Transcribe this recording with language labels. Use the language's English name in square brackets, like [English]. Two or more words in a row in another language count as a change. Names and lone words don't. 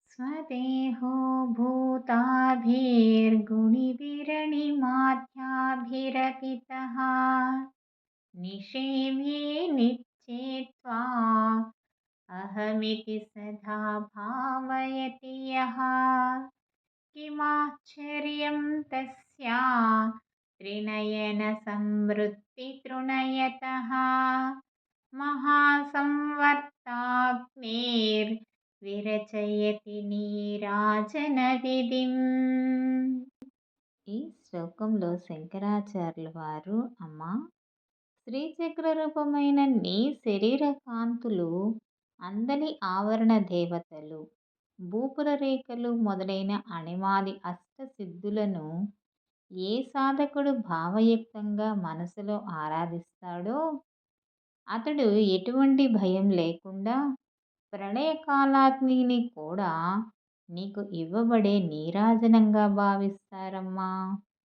[Sanskrit] स्वदेहो भूताभिर्गुणिभिरणिमाध्याभिरपितः निषेव्ये नित्येत्वा अहमिति सदा भावयति यः किमाश्चर्यं तस्या त्रिनयनसंवृत्तितृणयतः महासंवर्ताग्नेर्विरचयति నీరాజనవిధిం. [Telugu] ఈ శ్లోకంలో శంకరాచార్యుల వారు అమ్మ, శ్రీచక్ర రూపమైన నీ శరీర కాంతులు అందలి ఆవరణ దేవతలు, భూపుర రేఖలు మొదలైన అణిమాది అష్టసిద్ధులను ఏ సాధకుడు భావయుక్తంగా మనసులో ఆరాధిస్తాడో అతడు ఎటువంటి భయం లేకుండా ప్రళయకాలాగ్నిని కూడా నీకు ఇవ్వబడే నీరాజనంగా భావిస్తారమ్మా.